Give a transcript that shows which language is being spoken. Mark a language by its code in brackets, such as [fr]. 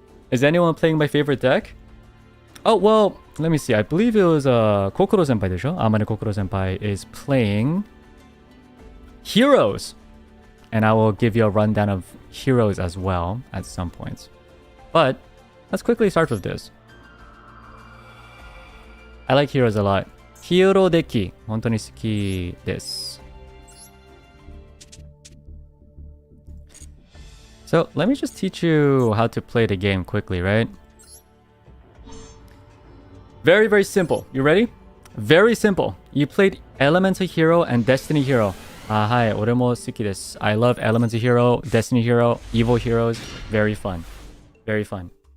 [en] Is anyone playing my favorite deck? Oh, well, let me see. I believe it was Kokoro senpai desho. Amane Kokoro senpai is playing Heroes. And I will give you a rundown of Heroes as well at some point. But let's quickly start with this. I like Heroes a lot. [ja] Hero deki, 本当に好きです. [en] So let me just teach you how to play the game quickly, right? Very, very simple. You ready? Very simple. You played Elemental Hero and Destiny Hero. Hi, [ja] 俺も好きです. [en] I love Elemental Hero, Destiny Hero, Evil Heroes. Very fun. Very fun.